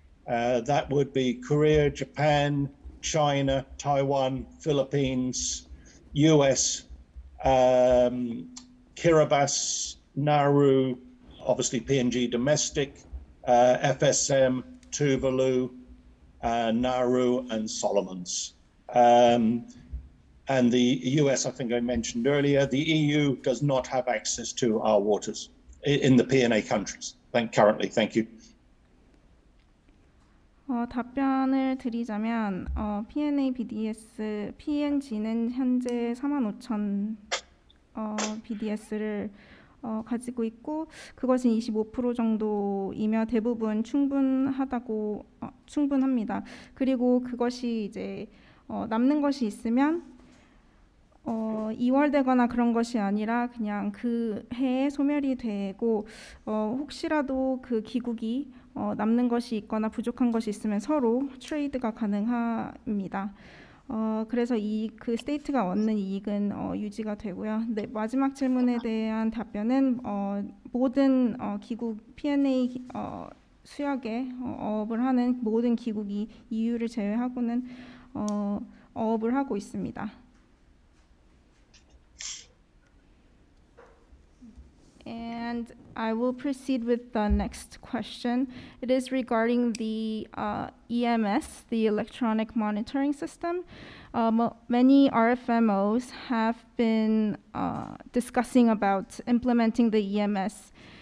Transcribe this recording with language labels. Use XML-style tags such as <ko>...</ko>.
<en>That would be Korea, Japan, China, Taiwan, Philippines, US, Kiribati, Nauru, obviously PNG domestic, FSM, Tuvalu, Nauru, and Solomons. And the US, I think I mentioned earlier, the EU does not have access to our waters in the Pna countries currently. Thank you.</en> <ko>답변을 드리자면 Pna BDS, PNG는 현재 45,000 BDS를 가지고 있고 그것은 25% 정도이며 대부분 충분합니다. 그리고 그것이 이제 남는 것이 있으면 이월되거나 그런 것이 아니라 그냥 그 해에 소멸이 되고 혹시라도 그 기국이 남는 것이 있거나 부족한 것이 있으면 서로 트레이드가 가능합니다. 그래서 그 스테이트가 얻는 이익은 유지가 되고요. 네, 마지막 질문에 대한 답변은 모든 기국 Pna 수역에 어업을 하는 모든 기국이 EU를 제외하고는 어업을 하고 있습니다.</ko> <en>And I will proceed with the next question. It is regarding the EMS, the electronic monitoring system. Many RFMOs have been discussing about implementing the EMS.</en>